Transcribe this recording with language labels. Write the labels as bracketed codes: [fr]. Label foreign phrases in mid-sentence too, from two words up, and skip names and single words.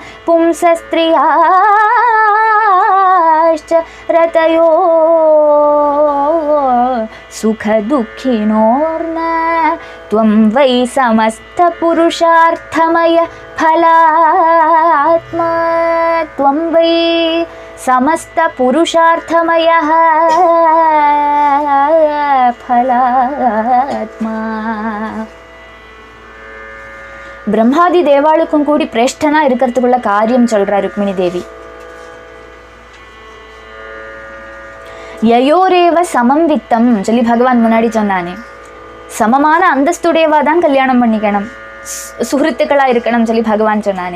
[sa] पुंसस्त्रियाश्च रतयो सुखदुःखिनोर्न त्वं वै समस्तपुरुषार्थमय फलात्मा त्वं वै समस्तपुरुषार्थमयः फलात्मा. [ta] பிரம்மாதி தேவாளுக்கும் கூடி பிரேஷ்டனா இருக்கிறதுக்குள்ள காரியம் சொல்றா ருக்மிணி தேவி. [sa] ययोरेव समं वित्तम् [ta] சொல்லி பகவான் முன்னாடி சொன்னானே, சமமான அந்தஸ்துடையவா தான் கல்யாணம் பண்ணிக்கணும், சுகிருத்துக்களா இருக்கணும் சொல்லி பகவான் சொன்னானே.